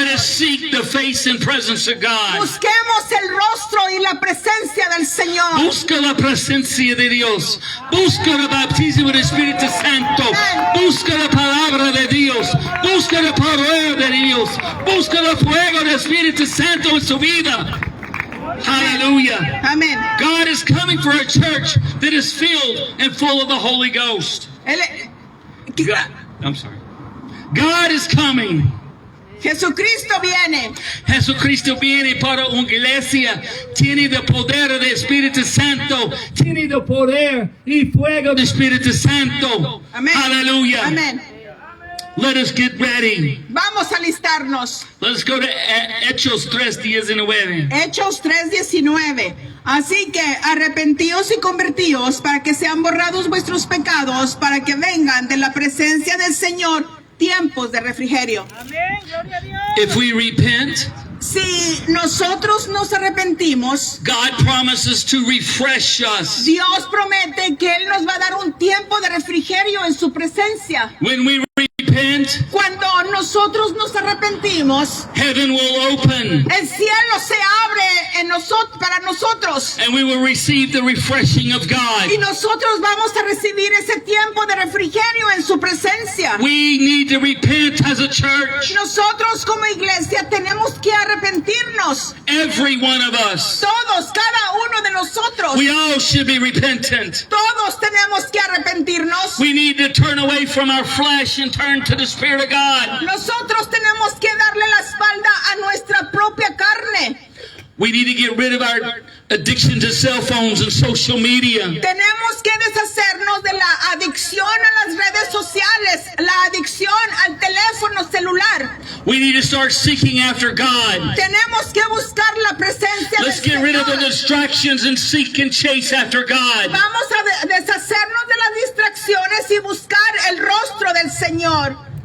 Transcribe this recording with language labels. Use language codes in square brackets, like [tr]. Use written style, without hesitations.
[en] Let us seek the face and presence of God. [es] Busquemos el rostro y la presencia del Señor. Busca la presencia de Dios. Busca el bautismo del Espíritu Santo. Busca la palabra de Dios. Busca el poder de Dios. Busca el fuego del Espíritu Santo en su vida. [en] Hallelujah. [es] Amén. [en] God is coming for a church that is filled and full of the Holy Ghost. I'm sorry. God is coming. [es] Jesucristo viene. Jesucristo viene para una iglesia, tiene el poder del Espíritu Santo, tiene el poder y fuego del Espíritu Santo. Amén. [en] Hallelujah. [es] Amén. [en] Let us get ready. [es] Vamos a alistarnos. [en] Let's go to Hechos 3:19. [es] Hechos 3:19. Así que arrepentíos y convertíos para que sean borrados vuestros pecados, para que vengan de la presencia del Señor tiempos de refrigerio. [en] If we repent, [es] Si nosotros nos arrepentimos, [en] God promises to refresh us. [es] Dios promete que Él nos va a dar un tiempo de refrigerio en su presencia. [en] When we repent, [es] Cuando nosotros nos arrepentimos, [en] heaven will open [es] el cielo se abre en para nosotros. [en] and we will receive the refreshing of God. [es] Y nosotros vamos a recibir ese tiempo de refrigerio en su presencia. [en] We need to repent as a church. [es] Nosotros como iglesia tenemos que arrepentirnos. [en] Every one of us. [es] Todos, cada uno de nosotros. [en] We all should be repentant. [es] Todos tenemos que arrepentirnos. [en] We need to turn away from our flesh and turn to the Spirit of God. [es] Nosotros tenemos que darle la espalda a nuestra propia carne. [en] We need to get rid of our addiction to cell phones and social media. [es] Tenemos que deshacernos de la adicción a las redes sociales, la adicción al teléfono celular. [en] We need to start seeking after God. [es] Tenemos que buscar la presencia [en] Let's [es] del [en] get rid of the [es] Señor. [en] distractions and seek and chase after God. [es] Vamos a deshacernos de las distracciones y buscar el rostro del Señor.